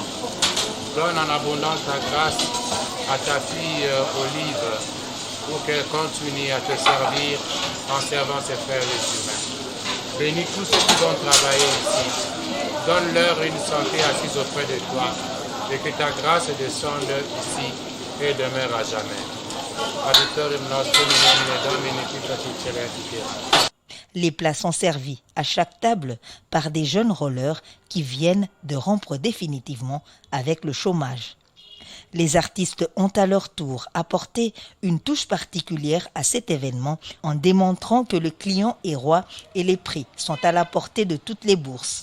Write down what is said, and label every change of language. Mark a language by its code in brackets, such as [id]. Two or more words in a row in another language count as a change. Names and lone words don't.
[fr] Donne en abondance ta grâce à ta fille Olive pour qu'elle continue à te servir en servant ses frères les humains. Bénis tous ceux qui vont travailler ici. Donne-leur une santé assise auprès de toi et que ta grâce descende ici et demeure à jamais. [la] Adiutorium nostrum in nomine Domini Titulo et [fr] Les plats sont servis à chaque table par des jeunes rollers qui viennent de rompre définitivement avec le chômage. Les artistes ont à leur tour apporté une touche particulière à cet événement en démontrant que le client est roi et les prix sont à la portée de toutes les bourses.